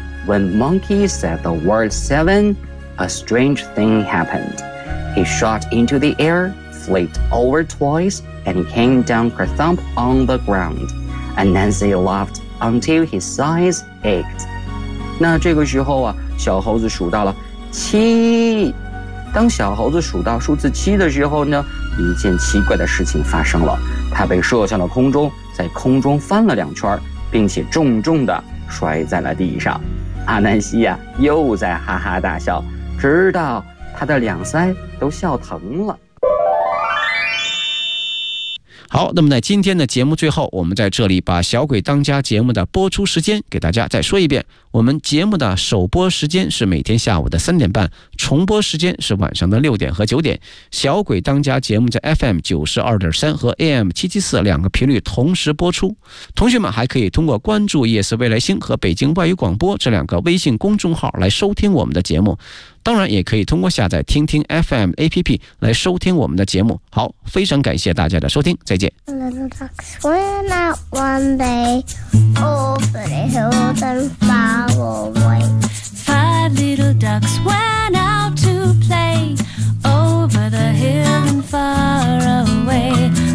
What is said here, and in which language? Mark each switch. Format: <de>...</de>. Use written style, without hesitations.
<en>When Monkey said the word 7, a strange thing happened. He shot into the air, flipped over twice, and came down kerthump on the ground. And Nancy laughed until his eyes ached.</en> <zh>那这个时候啊，小猴子数到了七。当小猴子数到数字七的时候呢，一件奇怪的事情发生了。他被射向了空中，在空中翻了两圈，并且重重地摔在了地上。阿南西呀，又在哈哈大笑，直到他的两腮都笑疼了。好，那么在今天的节目最后，我们在这里把小鬼当家节目的播出时间给大家再说一遍。我们节目的首播时间是每天下午的3:30，重播时间是晚上的6:00和9:00。小鬼当家节目在 FM92.3 和 AM774 两个频率同时播出。同学们还可以通过关注夜色未来星和北京外语广播这两个微信公众号来收听我们的节目。当然也可以通过下载听听 FM APP 来收听我们的节目。好，非常感谢大家的收听，再见。</zh> <en>Little ducks went out one day over the hill and far away. Five little ducks went out to play over the hill and far away.</en>